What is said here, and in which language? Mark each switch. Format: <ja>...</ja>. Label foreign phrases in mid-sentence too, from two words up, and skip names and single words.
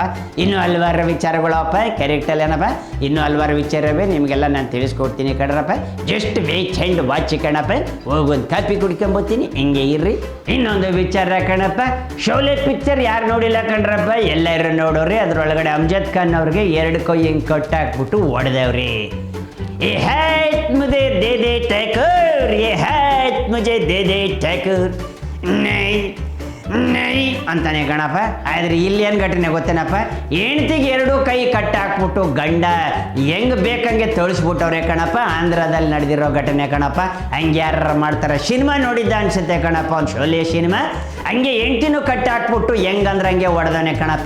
<kn>ಇನ್ನೂ ಹಲವಾರು ವಿಚಾರಗಳಪ್ಪ, ಕರೆಕ್ಟಲ್ಲ ಏನಪ್ಪ, ಇನ್ನೂ ಹಲವಾರು ವಿಚಾರವೇ ನಿಮಗೆಲ್ಲ ನಾನು ತಿಳಿಸ್ಕೊಡ್ತೀನಿ ಕಣ್ರಪ್ಪ.</kn> <en>just wait and watch</en> <kn>ಕಣಪ್ಪ. ಹೋಗೊಂದು ಕಾಫಿ ಕುಡ್ಕೊಂಬತ್ತೀನಿ, ಹಿಂಗೆ ಇರ್ರಿ. ಇನ್ನೊಂದು ವಿಚಾರ ಕಣಪ್ಪ, ಶೋಲೆ ಪಿಕ್ಚರ್ ಯಾರು ನೋಡಿಲ್ಲ ಕಣ್ರಪ್ಪ, ಎಲ್ಲರೂ ನೋಡೋರಿ. ಅದರೊಳಗಡೆ ಅಮ್ಜದ್ ಖಾನ್ ಅವ್ರಿಗೆ 2 ಕೈ ಹಿಂಗೆ ಕಟ್ಟಾಕ್ಬಿಟ್ಟು ಹೊಡೆದವ್ರಿ.</kn> <hi>ये हाथ मुझे दे दे ठाकुर, ये हाथ मुझे दे दे ठाकुर, नहीं</hi> <kn>ನೈ ಅಂತಾನೆ ಗಣಪ. ಆದ್ರೆ ಇಲ್ಲಿ ಏನು ಘಟನೆ ಗೊತ್ತೇನಪ್ಪ, ಹೆಂಡ್ತಿಗೆ 2 ಕೈ ಕಟ್ಟಾಕ್ಬಿಟ್ಟು ಗಂಡ ಹೆಂಗ್ ಬೇಕಂಗೆ ತೋರಿಸ್ಬಿಟ್ಟವ್ರೆ ಕಣಪ್ಪ. ಆಂಧ್ರದಲ್ಲಿ ನಡೆದಿರೋ ಘಟನೆ ಕಣಪ್ಪ. ಹಂಗೆ ಯಾರು ಮಾಡ್ತಾರೆ, ಸಿನಿಮಾ ನೋಡಿದ್ದ ಅನ್ಸುತ್ತೆ ಕಣಪ್ಪ, ಒಂದು ಶೋಲೆ ಸಿನಿಮಾ. ಹಂಗೆ ಹೆಂಡ್ತಿನೂ ಕಟ್ಟಾಕ್ಬಿಟ್ಟು ಹೆಂಗಂದ್ರೆ ಹಂಗೆ ಹೊಡೆದವನೆ ಕಣಪ್ಪ.</kn>